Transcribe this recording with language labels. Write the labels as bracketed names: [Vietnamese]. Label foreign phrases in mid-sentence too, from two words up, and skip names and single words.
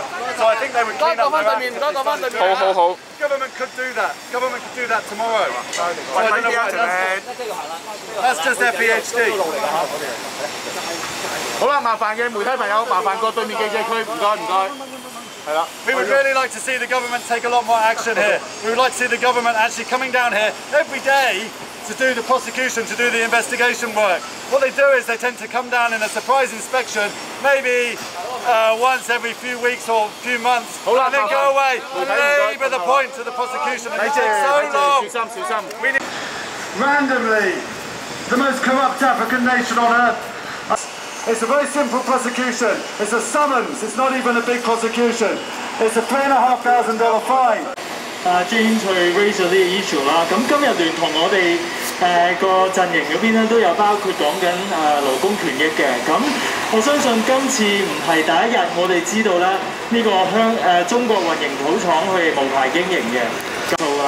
[English] So I think they would clean up their act. Government could do that. Government could do that tomorrow. So I don't know what that's just their PhD. [Cantonese] 好啦，麻煩嘅媒體朋友，麻煩過對面記者區，唔該唔該。 [English] We would really like to see the government take a lot more action here. We would like to see the government actually coming down here every day to do the prosecution, to do the investigation work. What they do is they tend to come down in a surprise inspection, maybe once every few weeks or few months, and then go away and labour the point to the prosecution. And it takes so long. Randomly, the most corrupt African nation on earth. It's a very simple prosecution. It's a summons. It's not even a big prosecution. It's a $3,500 fine. [Cantonese] 朱顯翠 raise 咗啲 issue 啦，咁今日聯同我哋個陣營嗰邊咧都有包括講緊勞工權益嘅，咁我相信今次唔係第一日，我哋知道咧呢個中國混凝土廠佢係無牌經營嘅，做啦。